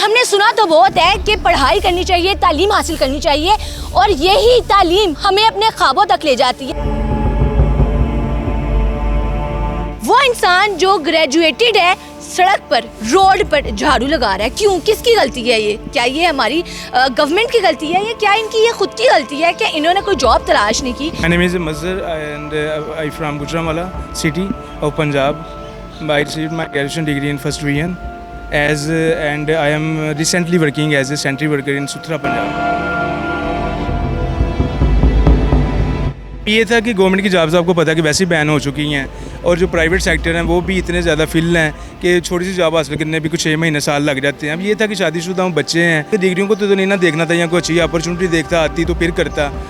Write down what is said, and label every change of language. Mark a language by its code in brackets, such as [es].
[hi] सुना तो बहुत है कि पढ़ाई करनी चाहिए, तालीम हासिल करनी चाहिए और यही तालीम हमें अपने ख्वाबों तक ले जाती है। वो इंसान जो ग्रेजुएटेड है सड़क पर, रोड पर झाड़ू लगा रहा है, क्यों? किसकी गलती है ये? क्या ये हमारी गवर्नमेंट की गलती है या क्या इनकी ये खुद की गलती है? क्या इन्होंने कोई जॉब तलाश नहीं की? [en] My name is Mazhar and I from Gujranwala city of Punjab. I received my graduation degree in first division and I am recently working as a sentry worker in Suthra, Punjab. [hi] ये था कि government की jobs आपको पता है कि वैसे ही ban हो चुकी हैं और जो प्राइवेट सेक्टर हैं वो भी इतने ज़्यादा फिल हैं कि छोटी सी जॉब हासिल करने भी कुछ 6 महीने साल लग जाते हैं। अब ये था कि शादीशुदा बच्चे हैं, डिग्रियों को तो नहीं ना देखना था या कोई अच्छी अपॉर्चुनिटी देखता आती तो फिर करता।